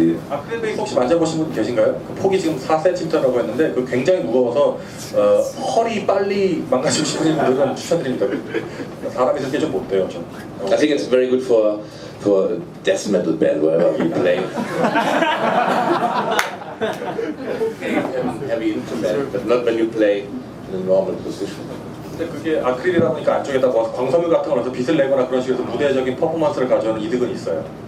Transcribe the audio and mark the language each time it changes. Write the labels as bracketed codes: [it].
[ko] 아크릴 베이스 혹시 만져보신 분 계신가요? 그 폭이 지금 4cm라고 했는데 그 굉장히 무거워서 허리 빨리 망가지시는 분들은 추천드립니다. 사람이 그렇게 좀 못 돼요. 좀. [en] I think it's very good for death metal band wherever we play. Heavy instrument, but not when you play in a normal position. [ko] 근데 그게 아크릴이다 보니까 안쪽에다 뭐 광섬유 같은 거 넣어서 빛을 내거나 그런 식으로 해서 무대적인 퍼포먼스를 가져오는 이득은 있어요.